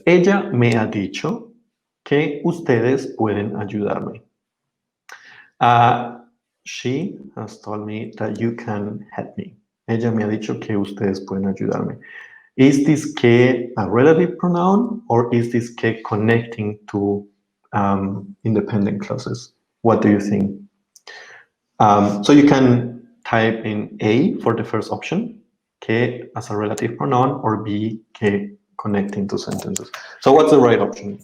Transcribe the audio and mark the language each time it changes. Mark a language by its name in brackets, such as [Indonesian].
[Spanish] Ella me ha dicho que ustedes pueden ayudarme. [English] She has told me that you can help me. [Spanish] Ella me ha dicho que ustedes pueden ayudarme. [English] Is this que a relative pronoun, or is this que connecting to independent clauses? What do you think? So you can type in A for the first option, que as a relative pronoun, or B, que connecting to sentences. So what's the right option?